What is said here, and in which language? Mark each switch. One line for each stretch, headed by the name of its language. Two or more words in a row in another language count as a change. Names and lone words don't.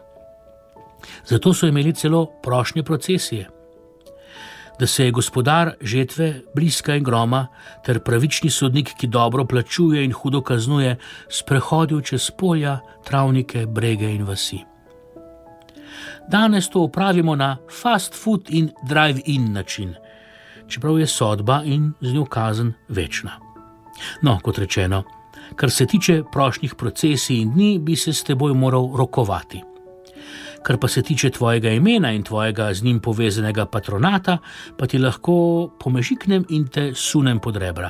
Slovenian: Zato so imeli celo prošnje procesije, da se je gospodar žetve, bliska in groma, ter pravični sodnik, ki dobro plačuje in hudo kaznuje, sprehodil čez polja, travnike, brege in vasi. Danes to opravimo na
English: fast food
Slovenian: in drive-in način, čeprav je sodba in z njo kazen večna. No, kot rečeno, kar se tiče prošnjih procesij in dni, bi se s teboj moral rokovati. Kar pa se tiče tvojega imena in tvojega z njim povezanega patronata, pa ti lahko pomežiknem in te sunem pod rebra.